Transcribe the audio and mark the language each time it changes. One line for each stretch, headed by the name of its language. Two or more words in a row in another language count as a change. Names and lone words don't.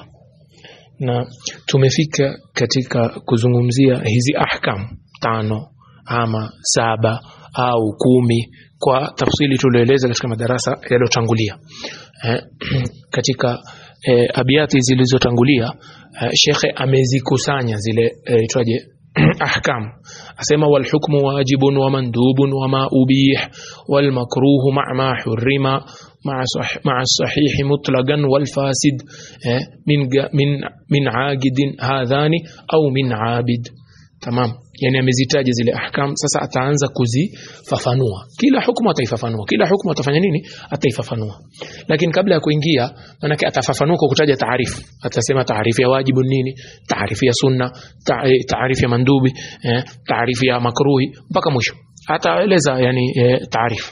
Swahili: Na tumefika katika kuzungumzia hizi ahkam 5 ama 7 au 10 kwa tafsili tulioeleza katika madarasa yaliyotangulia. Katika abiyati zilizotangulia shekhe amezikusanya zile itwaje ahkam, asema
Arabic: والحكم واجب ومندوب وما أبيح والمكروه مع ما حرم مع صحيح مطلقا والفاسد من عاقد هذان أو من عابد.
Swahili: Tamam, yani amezitaja zile ahkam. Sasa ataanza kuzifafanua kila hukumu, ataifafanua kila hukumu, atafanya nini, ataifafanua. Lakini kabla ya kuingia, manake atafafanua kwa kutaja taarifu. Atasema taarifu ya wajibu nini, taarifu ya sunna, taarifu ya mandubi, taarifu ya makruhi, mpaka mwisho ataeleza yani taarifu.